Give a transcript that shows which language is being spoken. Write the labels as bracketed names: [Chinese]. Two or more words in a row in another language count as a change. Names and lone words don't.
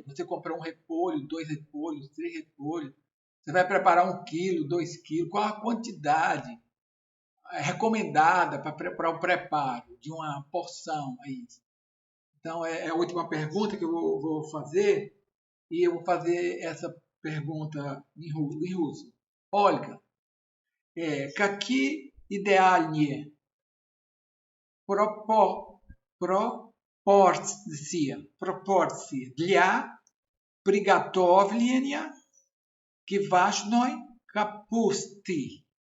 [Portuguese] Você comprou um repolho, 2 repolhos, 3 repolhos. Você vai preparar 1 quilo, 2 quilos. Qual a quantidade recomendada para o preparo de uma porção aí? Então, é a última pergunta que eu vou fazer. E eu vou fazer essa pergunta em russo. [Russian] Olga, какие идеальные пропорции для приготовления квашеной капусты?